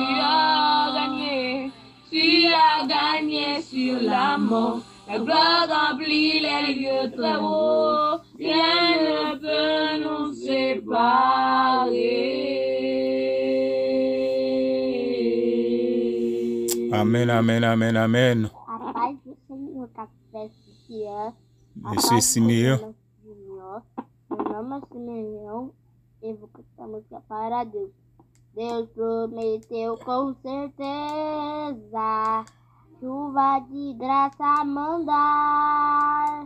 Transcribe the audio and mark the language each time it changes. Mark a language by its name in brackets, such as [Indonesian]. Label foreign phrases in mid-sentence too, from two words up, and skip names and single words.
[French] Tu as gagné sur la mort. La gloire remplit les lieux très hauts. Rien ne peut nous séparer. Amen, amen, amen, amen. [Portuguese] A paz do Senhor está presente. Monsieur Simeon. Meu nome é Simeão e vou cantar música para Deus. Deus prometeu com certeza chuva de graça mandar.